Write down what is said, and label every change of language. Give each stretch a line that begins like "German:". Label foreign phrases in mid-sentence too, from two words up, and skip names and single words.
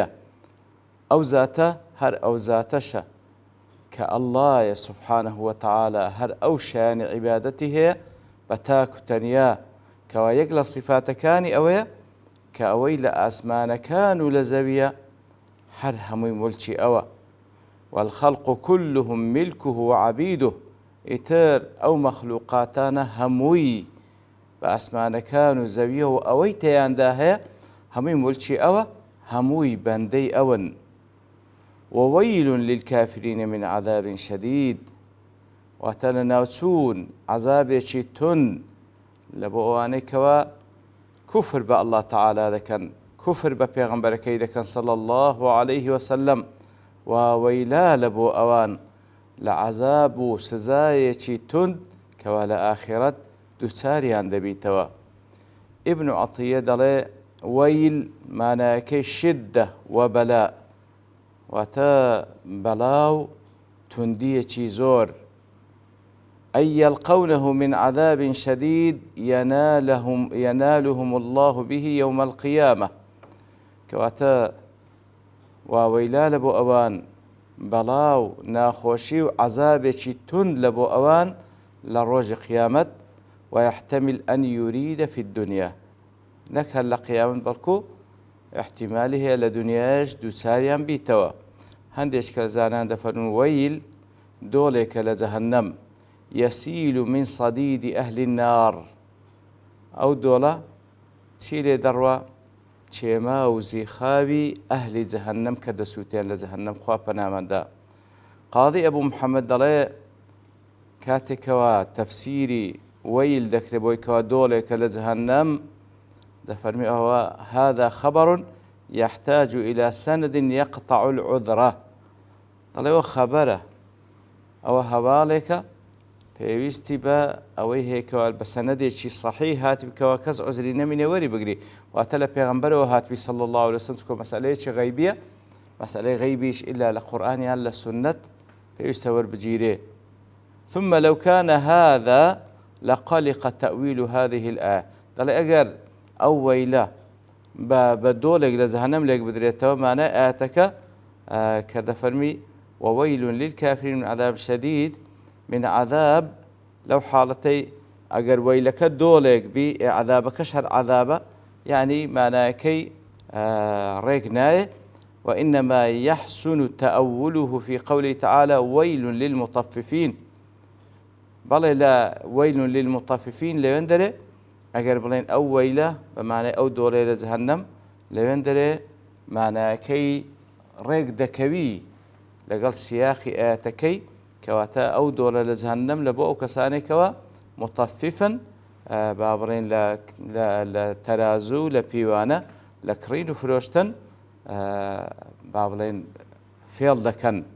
Central Kurdish: ئەو زاتە هەر ئەو زاتەشە کە ئەڵڵایە
Arabic: سبحانه وتعالى
Central Kurdish: هەر ئەو شایانی عیبادەتی هەیە بە تاک و تەنیا کەوا یەک لە صیفاتەکانی ئەوەیە کە ئەوەی لە ئاسمانەکان و لە زەویە هەر هەمووی مولکی ئەوە.
Arabic: والخلق كلهم ملكه وعبيده.
Central Kurdish: ئیتر ئەو مەخلوقاتانە هەمووی بە ئاسمانەکان و زەویە و ئەوەی تێیاندا هەیە هەمووی مولکی ئەوە، هەمووی بەندەی ئەون.
Arabic: وويل للكافرين من عذاب شديد.
Central Kurdish: واتە لە ناوچوون عەزابێکی تون لە بۆ ئەوانەی کەوا کوفر بە
Arabic: الله تعالى
Central Kurdish: دەکەن، کوفر بە پێغەمبەرەکەی دەکەن
Arabic: صلى الله عليه وسلم.
Central Kurdish: ووەیلا لە بۆ ئەوان لە عەزاب و سزایەکی تند کەوا لە ئاخرەت دووچاریان دەبیتەوە. ئیبن عەتیە دەڵێ وەیل مانایەکەی شدە و بەلا، واتە بەڵاو توندیەکی زۆر.
Arabic: أي يلقونه من عذاب شديد ينالهم الله به يوم القيامة.
Central Kurdish: كواتا واويلا لبو أوان بەڵاو ناخۆشی و عەزابێکی تند لە بۆ ئەوان لە ڕۆژی قیامەت.
Arabic: ويحتمل أن يريد في الدنيا.
Central Kurdish: نەک هەر لە قیامەت بەڵکو احتیمالی هەیە لە دنیاش دووچاریان بیتەوە. هەندێک کە زانان دەفەرمون وەیل دۆڵێکە لە جەهەنەم
Arabic: يسيل من صديد أهل النار.
Central Kurdish: ئەو دۆڵە چی لێ دەڕوا؟ چێما و زیخاوی ئەهلی جەهەنەم کە دەسووتێن لە جەهەنەم، خوا پەنامەندا. قاضی ئەبوو محەممەد دەڵێ کاتێکەوە تەفسیری وەیل دەکرێت بۆی کەوا دۆڵێکە لە جەهەنەم دەفەرمی ئەوە
Arabic: هذا خبر يحتاج إلى سند يقطع العذرة.
Central Kurdish: دەڵێ ئەوە خەبەرە، ئەوە هەواڵێکە پێویستی بە ئەوەی هەیەکەوە بە سەنەدێکی صحیح هاتی بکەوە کەس عوزری نەمینێ وەری بگری. واتە لە پێغەمبەرەوە هاتووی
Arabic: صلی الله عليه وسلم
Central Kurdish: کە مەسەلەیەکی غەیبیە، مەسەلەی غەیبیش ئیلا لە قورئان یان لە سونەت پێویستە وەربگیرێ.
Arabic: ثم لو كان هذا لقلق تأويل هذه الآية.
Central Kurdish: دەڵێ ئەگەر ئەو وەیلە بە دۆڵێک لە جەهەنەم لێک بدرێتەوە مانای ئاەتەکە کە دەفەرمی
Arabic: وويل للكافرين من عذاب شديد من عذاب.
Central Kurdish: لەو حاڵەتەی ئەگەر وەیلەکە دۆڵێک بی عذابەکەش هەر عذابە، یعنی مانایەکەی ڕێک نایە.
Arabic: وإنما يحسن تأوله في قوله تعالى ويل للمطففين.
Central Kurdish: بەڵێ لە
Arabic: وەیل للمطففین
Central Kurdish: لەوێن دەرێ ئەگەر بڵێن ئەو وەیلە بەمانای ئەو دۆڵێ لە جەهەنەم لەوێن دەرێ مانایەکەی ڕێک دەکەوی لەگەڵ سیاقی ئاەتەکەی کەواتە ئەو دۆڵە لە جەهەنەم لە بۆ ئەو کەسانێکەوە متەففن با بڕێن لە تەرازوو لە پیوانە لە کڕین و فرۆشتن با بڵێن فێڵ دەکەن.